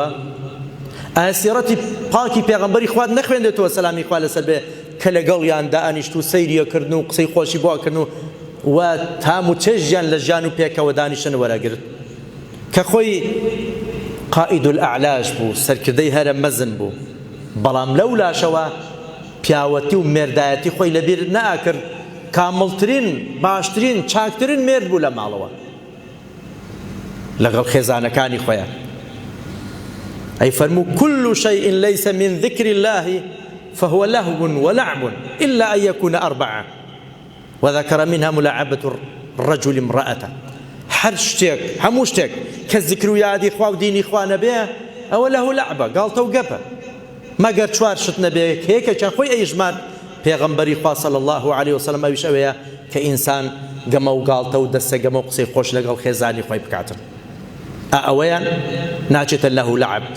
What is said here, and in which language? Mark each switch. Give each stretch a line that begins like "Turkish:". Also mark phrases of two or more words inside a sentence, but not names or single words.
Central Kurdish: ئایا سیرەتی پاکی پێغەمبەری خوا نەخوێندێتەوە سەلامی خوا لەسەر بێ کە لەگەڵیان دائەنیشت و سەیریەکردن و قسەی خۆشی بۆکردن و تام و چێژیان لە ژیان و پێکەوە دانیشتن وەرەگرت کە خۆی
Arabic: قائد الأعلاج
Central Kurdish: بوو، سەرکردەی هەرە مەزن بوو، بەڵام لەو لاشەوە پیاوەتی و مێردایەتی خۆی لەبیر نەئاکرد، کامڵترین باشترین چاکترین مێرد بوو لە ماڵەوە لەگەڵ خێزانەکانی خۆیان.
Arabic: أي فرموا كل شيء ليس من ذكر الله فهو لهو ولعب إلا أن يكون أربعة، وذكر منها ملاعبة الرجل امرأته.
Central Kurdish: هر شتێک هەموو شتێک کە ذکر و یادی خوا و دینی خوا نەبێ ئەوە لەهو لەعبە، گاڵتە و گەپە، مەگەر چوار شت نەبێ هەیەکێکیان خۆی ئەیژمار پێغەمبەری خوا
Arabic: صلی الله عليه وسلم
Central Kurdish: ئەویش ئەوەیە کە ئینسان گەمە و گاڵتە و دەستە گەمە و قسەی خۆش لەگەڵ خێزانی خۆی بکاتن، ئەوەیان ناچێتە لەهو لەعب.